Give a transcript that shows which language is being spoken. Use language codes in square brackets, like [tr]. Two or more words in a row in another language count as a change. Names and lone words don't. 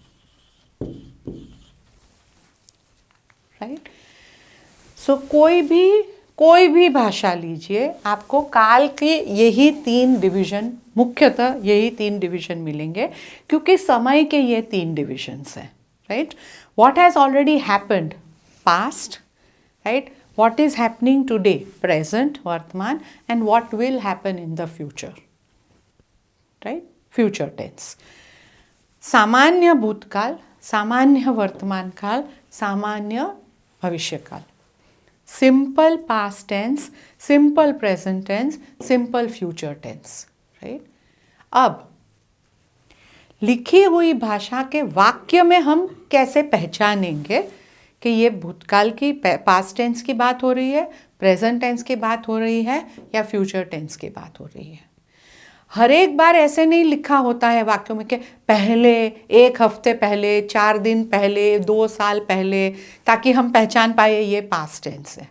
[hi] राइट। सो कोई भी भाषा लीजिए, आपको काल के यही 3 डिवीजन, मुख्यतः यही 3 डिवीजन मिलेंगे, क्योंकि समय के ये 3 डिविजन्स हैं। [en] right? What has already happened, past, right? What is happening today, present, vartman, and what will happen in the future, right? Future tense. [hi] सामान्य भूतकाल, सामान्य वर्तमान काल, सामान्य भविष्य काल. [en] Simple past tense, simple present tense, simple future tense, right? [hi] अब लिखी हुई भाषा के वाक्य में हम कैसे पहचानेंगे कि ये भूतकाल की [en] past tense [hi] की बात हो रही है, [en] present tense [hi] की बात हो रही है, या [en] future tense [hi] की बात हो रही है. हर एक बार ऐसे नहीं लिखा होता है वाक्यों में कि पहले, 1 हफ्ते पहले, 4 दिन पहले, 2 साल पहले, ताकि हम पहचान पाए ये [en] past tense [hi] है.